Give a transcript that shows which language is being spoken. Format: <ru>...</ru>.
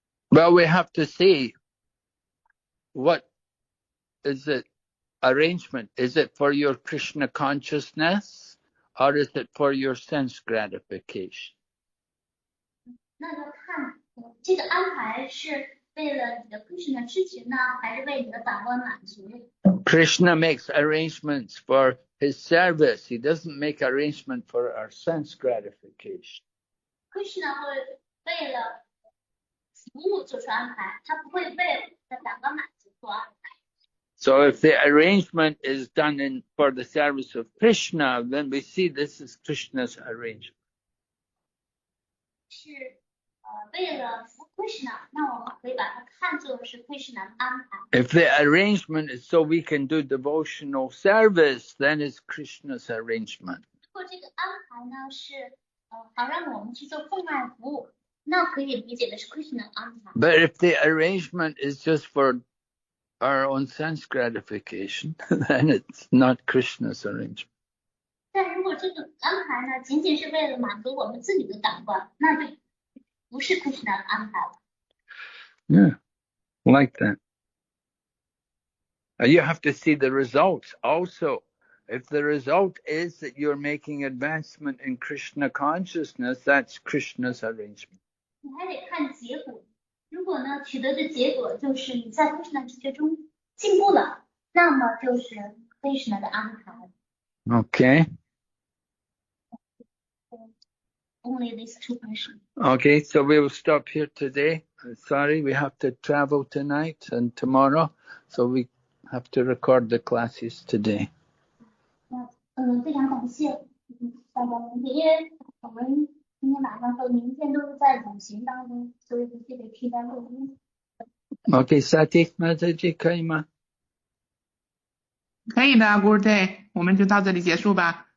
<en>Well, we have to see what is it arrangement? Is it for your Krishna consciousness or is it for your sense gratification?</en> <zh>那就看这个安排是为了你的 Krishna 知情呢，还是为你的感官满足</zh> <en>Krishna makes arrangements for his service. He doesn't make arrangement for our sense gratification.</en> <zh>？Krishna 会为了服务做出安排，他不会为了你的感官满足做安排。</zh> <en>So if the arrangement is done for the service of Krishna, then we see this is Krishna's arrangement.</en> <zh>是为了服务 Krishna， 那我们可以把它看作是 Krishna 的安排。</zh> <en>If the arrangement is so we can do devotional service, then it's Krishna's arrangement.</en> <zh>如果这个安排呢是好让我们去做奉爱服务，那可以理解的是 Krishna 的安排。</zh> <en>But if the arrangement is just for our own sense gratification, then it's not Krishna's arrangement.</en> <zh>但如果这个安排呢，仅仅是为了满足我们自己的感官，那就不是 Krishna 的安排了。</zh> <en>Yeah, like that. You have to see the results also. If the result is that you're making advancement in Krishna consciousness, that's Krishna's arrangement.</en> <zh>你还得看结果。如果呢，取得的结果就是你在 Krishna 知觉中进步了，那么就是 Krishna 的安排。</zh> <en>Okay. Only these two questions. Okay, so we will stop here today. Sorry, we have to travel tonight and tomorrow, so we have to record the classes today.</en> <zh>非常感谢大家聆听，因为我们今天晚上和明天都是在旅行当中，所以必须得替代录音。</zh> <en>Okay, Sati, Mataji,</en> <zh>可以吗？可以的 ，</zh> <en>Good day，</en> <zh>我们就到这里结束吧。</zh>